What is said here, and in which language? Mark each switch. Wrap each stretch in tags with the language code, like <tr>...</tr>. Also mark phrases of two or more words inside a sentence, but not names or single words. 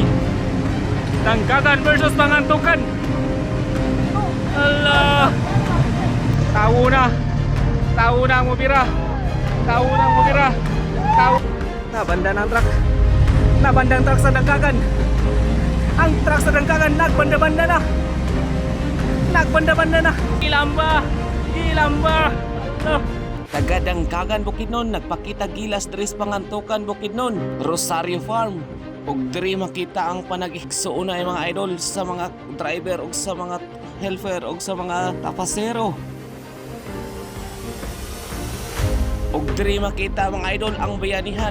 <ceb>Dangkagan versus Pangantukan. Allah. Tawo na. Tawo na ang mubira. Tawo na ang mubira. Tawo. Nabanda ng truck. Nabanda ang truck sa Dangkagan. Ang truck sa Dangkagan nagbanda-banda na. Nagbanda-banda na. Ilamba. Ilamba. Allah. Taga-Dangkagan Bukidnon nagpakita gilas diri sa Pangantukan Bukidnon, Rosario Farm. Ug diri makita ang panag-igsuon ay mga idol sa mga driver ug sa mga helper ug sa mga tapasero. Ug diri makita mga idol ang bayanihan.</ceb>